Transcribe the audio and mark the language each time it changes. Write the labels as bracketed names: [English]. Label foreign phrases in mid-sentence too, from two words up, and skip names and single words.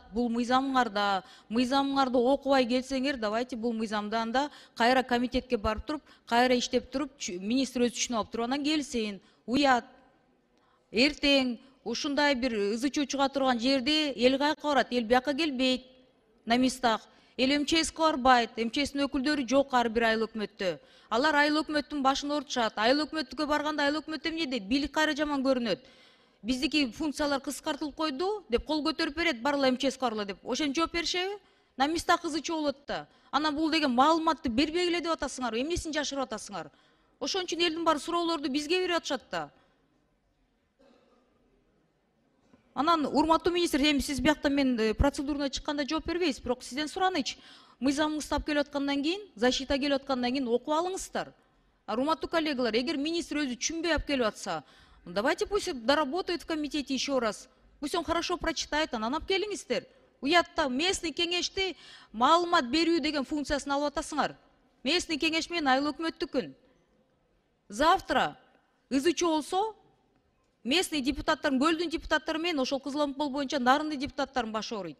[Kyrgyz] Бул мыйзамыңарды окубай келсеңер, давайте бул мыйзамды анда кайра комитетке барып туруп, кайра иштеп туруп, министр өзү түшүнүп алып туруп анан келсин. Уят. Эртең ушундай бир ызычуу чыга турган жерде эл каяка барат? Эл бияка келбейт [Russian] на местах. [Kyrgyz] Эл МЧСке барбайт. МЧСтин өкүлдөрү жок ар бир айыл өкмөттө. Алар айыл өкмөттүн башын орутушат. Айыл өкмөткө барганда айыл өкмөт эмне дейт? Бийлик кайра жаман көрүнөт. Биздики функциялар кыскартылып койду деп кол көтөрүп берет, барла МЧСке барла деп. Ошентип жооп беришеби? [Russian] На местах [Kyrgyz] ызычуу болот да. Анан бул деген маалыматты бербей эле деп атасыңар, эмнесин жашырып атасыңар? Ошон үчүн элдин баары суроолорду бизге берип атышат да. Анан урматтуу министр, эми сиз биякта мен процедурно чыкканда жооп бербейсиз, бирок сизден суранычы. Мыйзамыңызды тап келип аткандан кийин, защита келип аткандан кийин окуп алыңыздар. Урматтуу коллегалар, эгер министр өзү түшүнбөй алып келип атса, [Russian] давайте пусть доработает в комитете еще раз. Пусть он хорошо прочитает, [Kyrgyz] анан алып келиңиздер. Уятта местный кеңешти маалымат берүү деген функциясын алып атасыңар. Местный кеңеш менен айыл өкмөттүкүн. Завтра ызычуу болсо, местный депутаттардын, көлдүн депутаттары менен ошол Кызыл Омпол боюнча нарынды депутаттардын башы ооруйт.